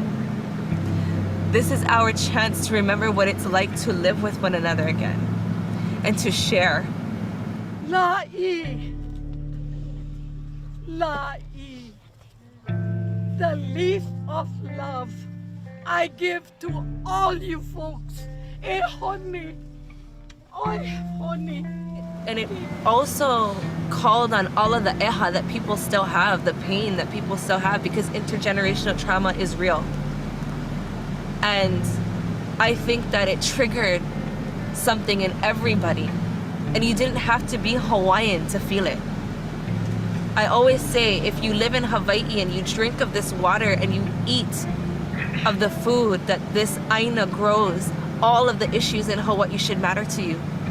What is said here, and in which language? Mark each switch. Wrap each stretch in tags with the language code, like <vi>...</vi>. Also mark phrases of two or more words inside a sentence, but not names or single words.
<en>This is our chance to remember what it's like to live with one another again and to share.</en> <haw>La'i. La'i.</haw> <en>The leaf of love I give to all you folks.</en> <haw>E honi. Oi honi.</haw> <en>And it also called on all of the eha that people still have, the pain that people still have, because intergenerational trauma is real. And I think that it triggered something in everybody. And you didn't have to be Hawaiian to feel it. I always say, if you live in Hawaii and you drink of this water and you eat of the food that this aina grows, all of the issues in Hawaii should matter to you.</en>